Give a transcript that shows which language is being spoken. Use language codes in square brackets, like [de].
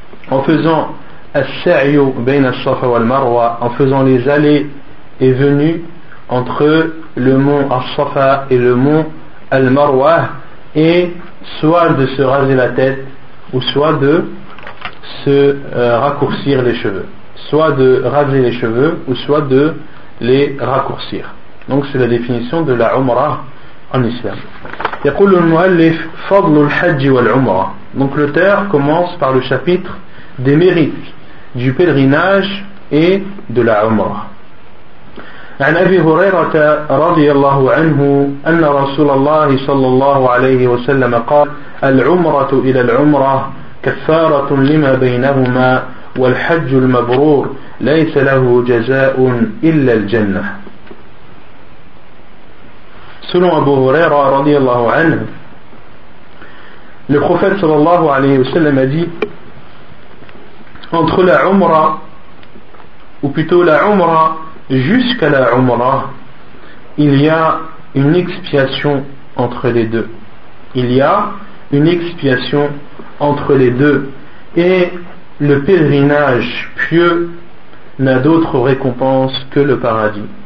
[fr] en faisant [ar] as-sa'y bayn as-safa wal-marwa, [fr] en faisant les allées et venues entre le mont As-Safa et le mont Al-Marwa, et soit de se raser la tête ou soit de se raccourcir les cheveux, soit de raser les cheveux ou soit de les raccourcir. Donc c'est la définition de la Umrah en islam. [ar] يقول المؤلف فضل الحج والعمرة. [fr] Donc l'auteur commence par le chapitre des mérites du pèlerinage et de la Umrah. [ar] عن أبي هريرة رضي الله عنه أن رسول الله صلى الله عليه وسلم قال العمرة إلى العمرة كفارة لما بينهما والحج المبرور ليس له جزاء إلا الجنة. [fr] Selon أبو هريرة [ar] رضي الله عنه, [fr] le prophète [ar] صلى الله عليه وسلم [fr] a dit entre la Umra, ou plutôt la Umra jusqu'à la Umra, il y a une expiation entre les deux. Il y a une expiation entre les deux. Et le pèlerinage pieux n'a d'autre récompense que le paradis.